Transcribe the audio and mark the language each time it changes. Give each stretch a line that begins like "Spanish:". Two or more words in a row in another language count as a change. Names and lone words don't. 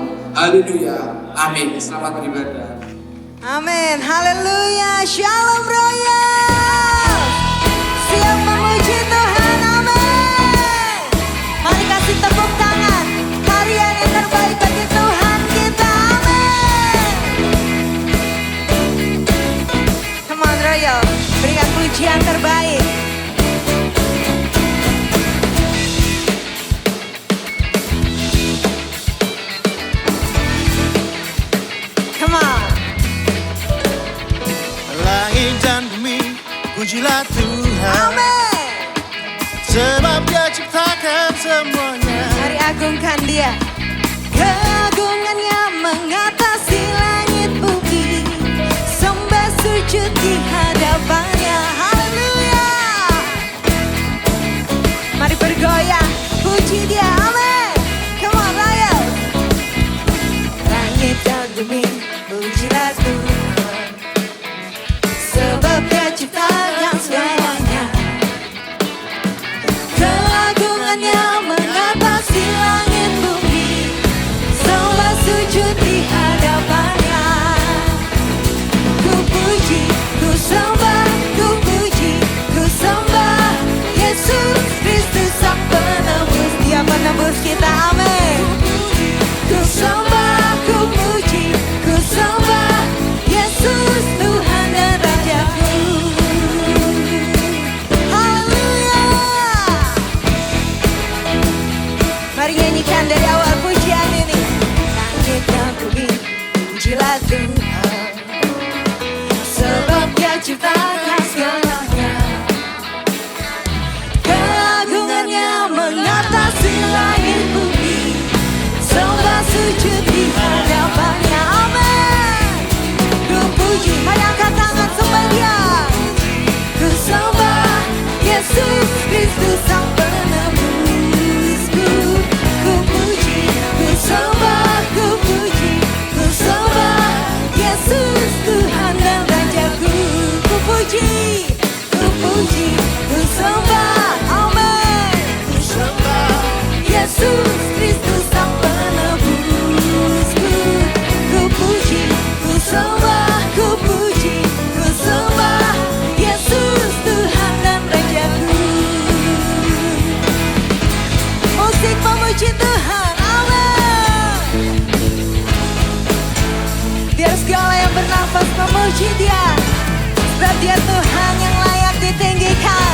Indonesian: Haleluya, amin. Selamat beribadah. Amin, haleluya, shalom royal. Siap memuji Tuhan, amin. Mari kasih tepuk tangan, harian yang terbaik bagi Tuhan kita, amin.
English: Come on royal,
Indonesian: berikan pujian terbaik.
English: Come on.
Indonesian: Langit dan bumi, pujilah Tuhan, Amin. sebab Dia ciptakan semuanya. Mari agungkan Dia. Keagungannya mengatasi langit bumi, sembah sujud di hadapannya. Haleluya. Mari bergoyang, puji Dia. Amin.
English: Come on,
Indonesian: Raya. Langit dan bumi, pujilah Tuhan, sebab Dia ciptakan semuanya. Keagungannya mengatasi langit bumi, sembah sujud di hadapannya. Ku puji, ku sembah, ku puji, ku sembah Yesus Kristus Sang Penebus. Dia menebus kita, amin. Ku sembah, ku puji, ku sembah Yesus Tuhan dan Rajaku. Haleluya. Mari nyanyikan dari awal pujian ini. Langit dan bumi, pujilah Tuhan, sebab Dia ciptakan segalanya. Keagungannya mengatasi langit bumi, sembah sujud di hadapannya, amin. Ku puji, mari angkat tangan sembah Dia. Ku sembah Yesus Kristus Sang Penebusku. Ku puji, ku sembah, ku puji, ku sembah Yesus Tuhan dan Rajaku. Ku puji, ku puji, ku sembah, amin. Ku sembah Yesus Kristus Sang Penebusku. Ku puji, ku sembah, ku puji, ku sembah Yesus Tuhan dan Rajaku. Musik memuji Tuhan, amin. Biar segala yang bernafas memuji Dia, sebab Dia Tuhan yang layak ditinggikan.